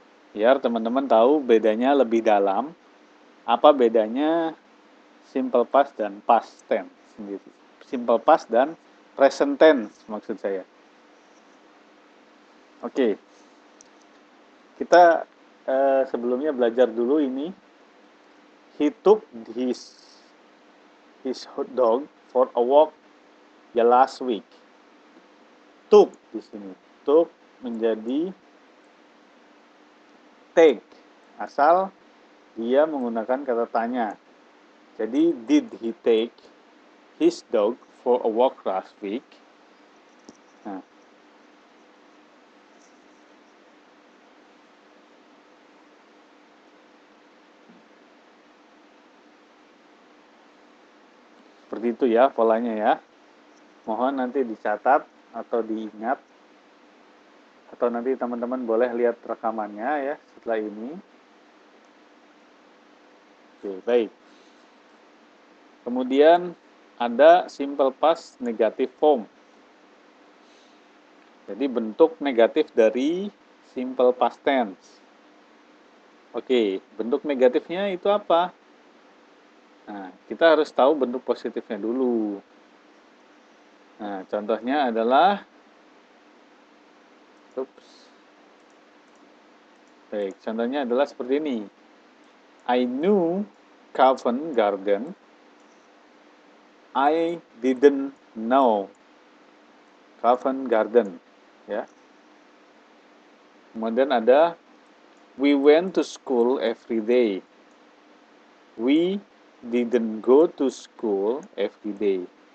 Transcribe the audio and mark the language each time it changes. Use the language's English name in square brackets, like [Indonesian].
[Indonesian] Biar teman-teman tahu bedanya lebih dalam, apa bedanya simple past dan past tense sendiri. Simple past dan present tense maksud saya. Oke, kita sebelumnya belajar dulu ini. [English] He took his hot dog for a walk ya last week. [Indonesian] Took di sini. Took menjadi take. Asal dia menggunakan kata tanya. Jadi, [English] did he take his dog for a walk last week? Nah, [Indonesian] Seperti itu ya polanya ya. Mohon nanti dicatat atau diingat. Atau nanti teman-teman boleh lihat rekamannya ya setelah ini. Oke, baik. Kemudian ada simple past negative form. Jadi bentuk negatif dari simple past tense. Oke, bentuk negatifnya itu apa? Nah, kita harus tahu bentuk positifnya dulu. Nah, contohnya adalah Baik, contohnya adalah seperti ini. [English] I knew Covent Garden. I didn't know Covent Garden. Ya. [Indonesian] Kemudian ada [English] we went to school every day. We didn't go to school every day.